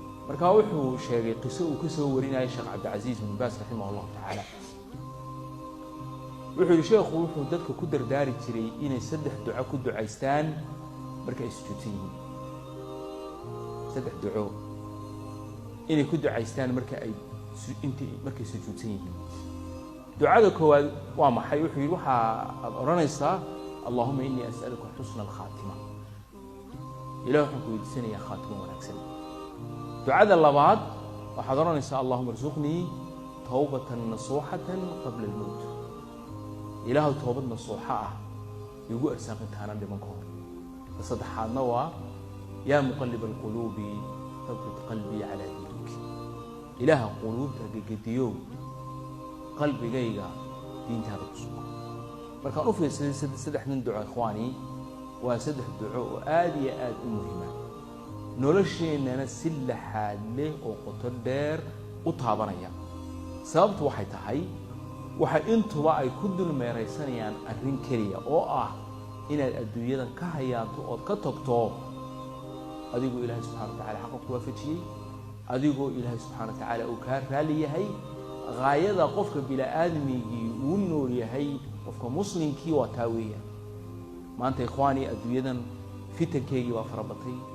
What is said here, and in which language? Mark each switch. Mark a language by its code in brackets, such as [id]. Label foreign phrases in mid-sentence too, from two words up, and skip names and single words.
[so] marka wuxuu sheegay qiso uu ka soo warinayay Sheekh Cabdilcaziz bin Baas [ar] رحمه الله تعالى [so] wuxuu sheekhu wuxuu dadka ku dardaari jiray inay saddex duco ku ducaystaan marka ay sujuudsan yihiin saddex duco inay ku ducaystaan marka ay markay sujuudsan yihiin ducada koowaad waa maxay wuxuu yiri waxa aad oranaysaa [ar] اللهم إني أسألك حسن الخاتمة [so] ilaahu waxaan ku weydiisanayaa khaatimo wanaagsan ducada labaad waxaad oranaysaa [ar] اللهم ارزقني توبة نصوحا قبل الموت [so] ilaahu tawbad nasuha ah igu arsaaq intaana dhiman ka hor saddexaadna waa [ar] يا مقلب القلوب ثبت قلبي على دينك [so] ilaaha qulubta gediyo qalbigayga diintaada ku sugan markaan u fiirsaday saddexdan duco ikhwaani waa saddex duco oo aad iyo aad u muhiim ah nolosheenana si laxaad leh oo qoto dheer u taabanaya sababtu waxay tahay waxa intuba ay ku dulmeeraysanayaan arrin kaliya oo ah inaad adduunyadan ka hayaato oo ka tagto adigoo Ilaahay [ar] سبحانه وتعالى [so] xaq ku waafajiyay adigoo Ilaahay [ar] سبحانه وتعالى [so] uu ka raali yahay gaayada qofka bila aadmigi uu nool yahay qofka muslimkii waa taawiya maanta ikhwaani adduunyadan fitankeegi waa farabatay